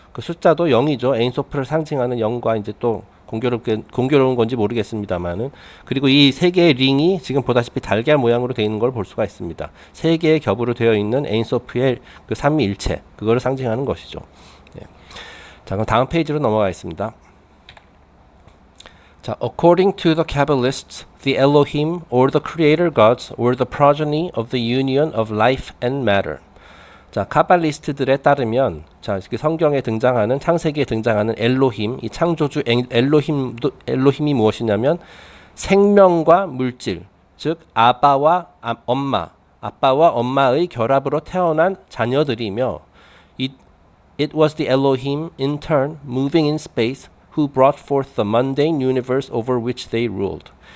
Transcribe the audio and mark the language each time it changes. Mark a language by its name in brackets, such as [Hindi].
[Korean] 그 숫자도 0이죠. 에인소프를 상징하는 0과 이제 또 공교로운 건지 모르겠습니다만은, 그리고 이 3개의 링이 지금 보다시피 달걀 모양으로 되어 있는 걸 볼 수가 있습니다. 3개의 겹으로 되어 있는 에인소프의 그 삼위일체, 그거를 상징하는 것이죠. 네. 자, 그럼 다음 페이지로 넘어가겠습니다. [English] 자, according to the Kabbalists, the Elohim or the creator gods were the progeny of the union of life and matter. [Korean] 자, 카발리스트들에 따르면 자, 성경에 등장하는 창세기에 등장하는 엘로힘, 이 창조주 엘로힘이 무엇이냐면 생명과 물질, 즉 아빠와 엄마의 결합으로 태어난 자녀들이며 [English] it was the Elohim in turn moving in space who brought forth the mundane universe over which they ruled.